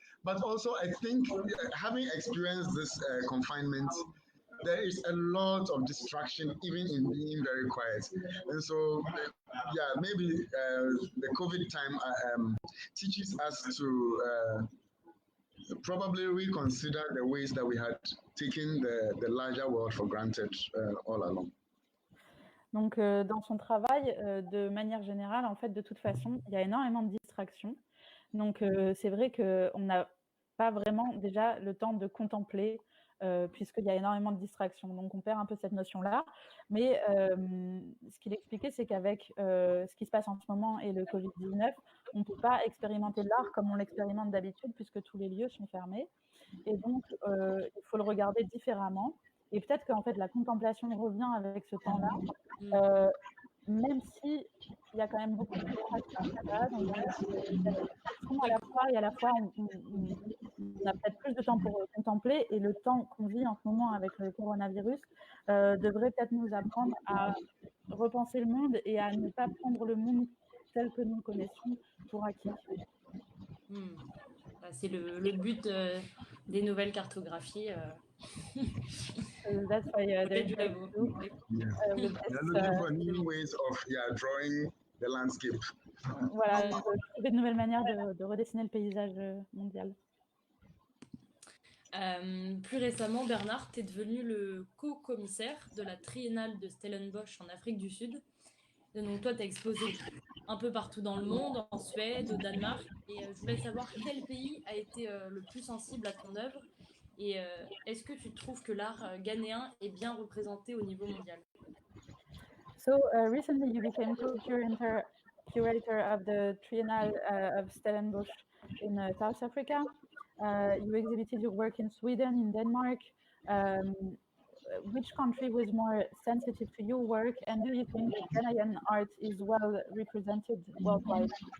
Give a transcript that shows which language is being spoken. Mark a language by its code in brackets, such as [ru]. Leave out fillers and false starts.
[en] But also, I think having experienced this confinement, there is a lot of distraction, even in being very quiet. And so, maybe the COVID time teaches us to probably reconsider the ways that we had taken the larger world for granted all along. [fr] Donc, dans son travail, de manière générale, en fait, de toute façon, il y a énormément de distractions. Donc, c'est vrai qu'on n'a pas vraiment déjà le temps de contempler, puisqu'il y a énormément de distractions. Donc, on perd un peu cette notion-là. Mais ce qu'il expliquait, c'est qu'avec ce qui se passe en ce moment et le Covid-19, on ne peut pas expérimenter l'art comme on l'expérimente d'habitude, puisque tous les lieux sont fermés. Et donc, il faut le regarder différemment. Et peut-être qu'en fait, la contemplation revient avec ce temps-là, même s'il y a quand même beaucoup de distractions. Donc, à la fois, et à la fois, on a peut-être plus de temps pour contempler, et le temps qu'on vit en ce moment avec le coronavirus devrait peut-être nous apprendre à repenser le monde et à ne pas prendre le monde tel que nous le connaissons pour acquis. C'est le but des nouvelles cartographies. [en] That's why they're looking for new ways of drawing the landscape. [fr] Voilà, trouver de nouvelles manières de redessiner le paysage mondial. Plus récemment, Bernard, tu es devenu le co-commissaire de la Triennale de Stellenbosch en Afrique du Sud. Donc toi, tu as exposé un peu partout dans le monde, en Suède, au Danemark. Et je voulais savoir quel pays a été le plus sensible à ton œuvre. Et est-ce que tu trouves que l'art ghanéen est bien représenté au niveau mondial? [en] So recently you became co-curator of the Triennale of Stellenbosch in South Africa. You exhibited your work in Sweden, in Denmark. which country was more sensitive to your work, and do you think Ghanaian art is well represented worldwide?